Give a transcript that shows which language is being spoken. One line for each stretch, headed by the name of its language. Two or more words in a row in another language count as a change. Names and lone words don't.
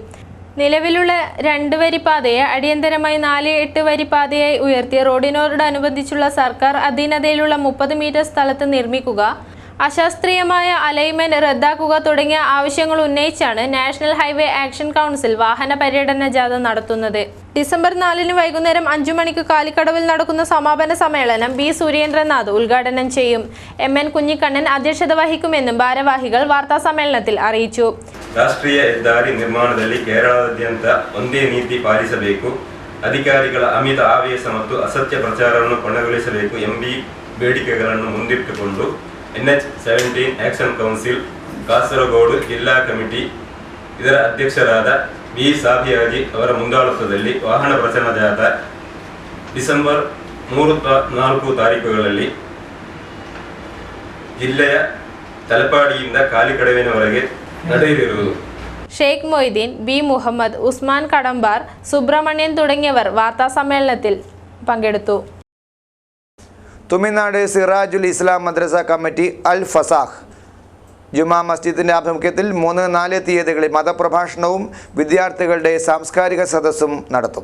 Malayalam: നിലവിലുള്ള 2 വരിപ്പാതയെ അടിയന്തരമായി 4-8 വരിപ്പാതയായി ഉയർത്തി റോഡിനോടനുബന്ധിച്ചുള്ള സർക്കാർ അധീനതയിലുള്ള 30 മീറ്റർ സ്ഥലത്ത് നിർമ്മിക്കുക, അശാസ്ത്രീയമായ അലൈൻമെന്റ് റദ്ദാക്കുക തുടങ്ങിയ ആവശ്യങ്ങൾ ഉന്നയിച്ചാണ് നാഷണൽ ഹൈവേ ആക്ഷൻ കൗൺസിൽ വാഹന പര്യടന ജാഥ നടത്തുന്നത്. ഡിസംബർ 4 വൈകുന്നേരം 5 മണിക്ക് കാലിക്കടവിൽ നടക്കുന്ന സമാപന സമ്മേളനം B. സുരേന്ദ്രനാഥ് ഉദ്ഘാടനം ചെയ്യും. MN കുഞ്ഞിക്കണ്ണൻ അധ്യക്ഷത വഹിക്കുമെന്നും ഭാരവാഹികൾ വാർത്താസമ്മേളനത്തിൽ അറിയിച്ചു.
Kannada: ರಾಷ್ಟ್ರೀಯ ಹೆದ್ದಾರಿ ನಿರ್ಮಾಣದಲ್ಲಿ ಕೇರಳದಾದ್ಯಂತ ಒಂದೇ ನೀತಿ ಪಾಲಿಸಬೇಕು, ಅಧಿಕಾರಿಗಳ ಅಮಿತ ಆವೇಶ ಮತ್ತು ಅಸತ್ಯ ಪ್ರಚಾರವನ್ನು ಕೊನೆಗೊಳಿಸಬೇಕು ಎಂಬ ಬೇಡಿಕೆಗಳನ್ನು ಮುಂದಿಟ್ಟುಕೊಂಡು NH17 ಆಕ್ಷನ್ ಕೌನ್ಸಿಲ್ ಕಾಸರಗೋಡು ಜಿಲ್ಲಾ ಕಮಿಟಿ ಇದರ ಅಧ್ಯಕ್ಷರಾದ B. ಸಾಬಿಯಾಜಿ ಅವರ ಮುಂದಾಳತ್ವದಲ್ಲಿ ವಾಹನ ಪ್ರಚಾರ ಜಾಥಾ ಡಿಸೆಂಬರ್ 3-4 ತಾರೀಕುಗಳಲ್ಲಿ ಜಿಲ್ಲೆಯ ತಲಪಾಡಿಯಿಂದ ಕಾಲಿಕಡವಿನವರೆಗೆ ನಡೆಯಲಿರುವುದು.
Malayalam: ഷെയ്ഖ് മൊയ്തീൻ, ബി മുഹമ്മദ്, ഉസ്മാൻ കടമ്പാർ, സുബ്രഹ്മണ്യൻ തുടങ്ങിയവർ വാർത്താസമ്മേളനത്തിൽ പങ്കെടുത്തു. തുമിനാട് സിറാജുൽ ഇസ്ലാം മദ്രസ കമ്മിറ്റി അൽ ഫസാഹ് ജുമാ മസ്ജിദിൻ്റെ ആഭിമുഖ്യത്തിൽ 3-4 തീയതികളിൽ മതപ്രഭാഷണവും വിദ്യാർത്ഥികളുടെ സാംസ്കാരിക സദസ്സും നടത്തും.